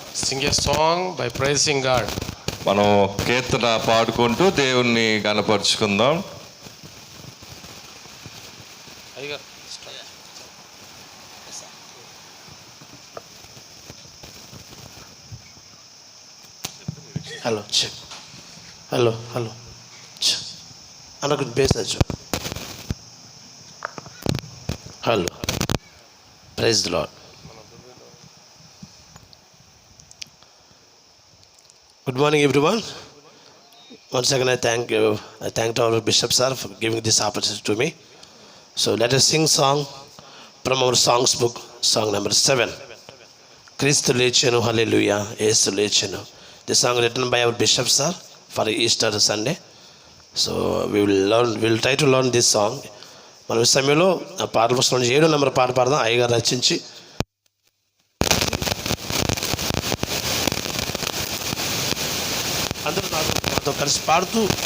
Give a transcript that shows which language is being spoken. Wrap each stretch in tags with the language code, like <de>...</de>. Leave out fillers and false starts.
<en>Sing a song by praising God.</en> <te>మనం కీర్తన పాడుకుంటూ దేవుణ్ణి గణపరుచుకుందాం. హలో హలో హలో అనకు బేసచ్చు.</te> <en>Hello, praise the Lord. Good morning, everyone. Once again, I thank our Bishop sir for giving this opportunity to me. So let us sing song from our songs book, song number 7.</en> <te>Christu lechenu, hallelujah, Yesu lechenu.</te> <en>This song written by our Bishop sir for Easter Sunday. So we will try to learn this song.</en> <te>మనం ఈ సమయంలో పాటల పుస్తకం నుంచి 7వ number పాట పాడదాం. అయ్యగారు రచించి అందరూ నాతో కలిసి పాడుతూ</te>